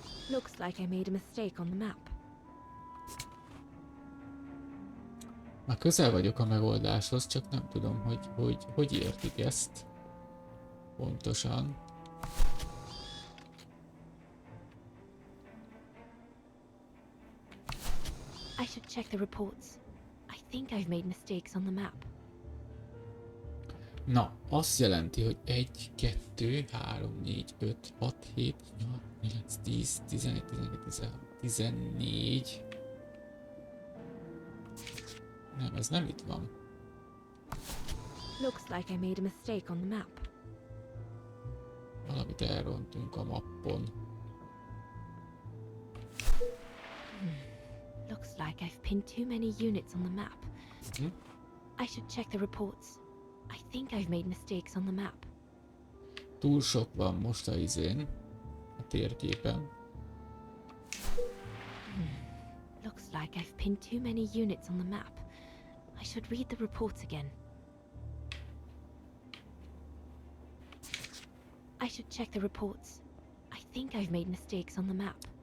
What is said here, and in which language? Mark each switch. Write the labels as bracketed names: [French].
[English] Looks like I made a mistake on the map. [Hungarian] Már közel vagyok a megoldáshoz, csak nem tudom, hogy értik ezt pontosan. [English] I should check the reports. I think I've made mistakes on the map. [Hungarian] Na, azt jelenti, hogy 1, 2, 3, 4, 5, 6, 7, 8, 9, 10, 11, 12, 13, 14. Nem, ez nem itt van. [English] Looks like I made a mistake on the map. [Hungarian] Valamit elrontunk a mappon. [English] Looks like I've pinned too many units on the map. I should check the reports. I think I've made mistakes on the map. [Hungarian] Túl sok van most a izén, a térképen. [English] Looks like I've pinned too many units on the map. I should read the reports again. I should check the reports. I think I've made mistakes on the map.